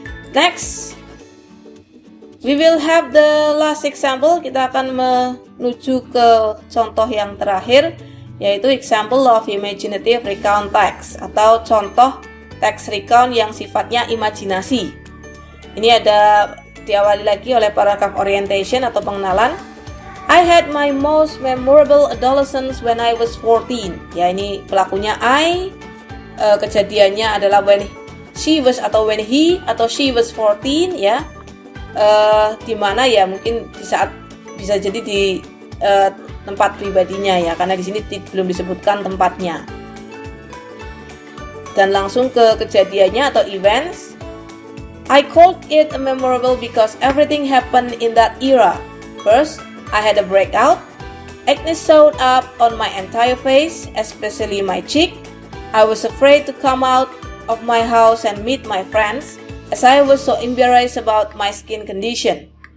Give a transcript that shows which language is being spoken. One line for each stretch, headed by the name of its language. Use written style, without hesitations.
English: Next, we will have the last example.
Indonesian: Kita akan menuju ke contoh yang terakhir, yaitu
English: example of imaginative recount text
Indonesian: atau contoh teks recount yang sifatnya imajinasi. Ini ada diawali lagi oleh paragraph orientation atau pengenalan.
English: I had my most memorable adolescence when I was 14.
Indonesian: Ya, ini pelakunya I. Kejadiannya adalah
English: when she was atau when he atau she was 14 ya.
Indonesian: Di mana ya mungkin di saat bisa jadi di tempat pribadinya ya, karena di sini belum disebutkan tempatnya. Dan langsung ke kejadiannya atau events.
English: I called it memorable because everything happened in that era. First, I had a breakout. Acne showed up on my entire face, especially my cheek. I was afraid to come out of my house and meet my friends, as I was so embarrassed about my skin condition.